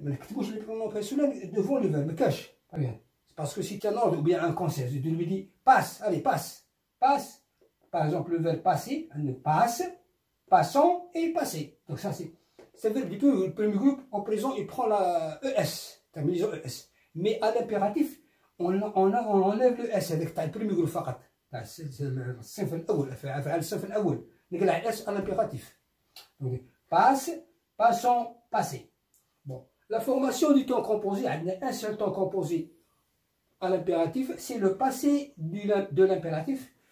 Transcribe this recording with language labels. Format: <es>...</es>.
<fr>Mais les pronoms personnels devant le verbe, cache. Parce que si tu as un ordre ou bien un conseil, tu lui dis passe, allez, passe, passe. Par exemple, le verbe passer, passe, passons et passer. Donc ça c'est le verbe du premier groupe. Au présent, il prend la ES, terminaison ES. Mais à l'impératif, on enlève le S avec le premier groupe</fr> <ar>فقط.</ar> <fr>C'est le</fr> <ar>الصنف الأول، أفعال الصنف الأول. نقلع</ar> <fr>الS à l'impératif. Donc passe, passons, passer. Bon, la formation du temps composé, on a un seul temps composé à l'impératif, c'est le passé de l'impératif.</fr>